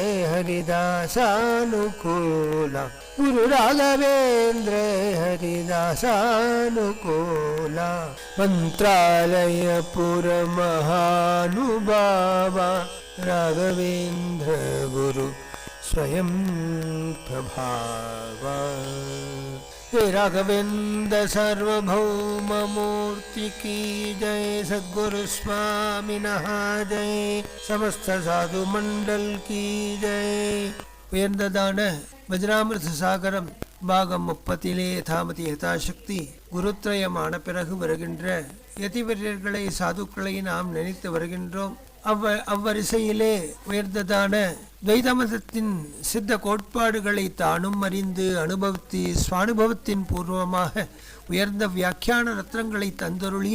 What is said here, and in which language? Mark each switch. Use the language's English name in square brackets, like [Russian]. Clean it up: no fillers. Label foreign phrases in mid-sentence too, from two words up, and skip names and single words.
[Sanskrit] हरिदासानुकूला गुरु राघवेन्द्र हरिदासानुकूला मन्त्रालयपुर महानुभावा राघवेन्द्र गुरु स्वयं प्रभावा। [Hindi] हे राघवेन्द्र सार्वभौम मूर्ति की जय, सद्गुरु स्वामिनः जय, समस्त साधु मंडल की जय। [Tamil] உயர்ந்ததான வஜ்ராமிர்த சாகரம் பாகம் 30 யதாமதி யதாசக்தி குருத்ரயமான பிறகு வருகின்ற யதிவரியர்களை சாதுக்களை நாம் நினைத்து வருகின்றோம். அவ்வரிசையிலே உயர்ந்ததான துவைதமதத்தின் சித்த கோட்பாடுகளை தானும் அறிந்து அனுபவித்து ஸ்வானுபவத்தின் பூர்வமாக உயர்ந்த வியாக்கியான ரத்னங்களை தந்தருளிய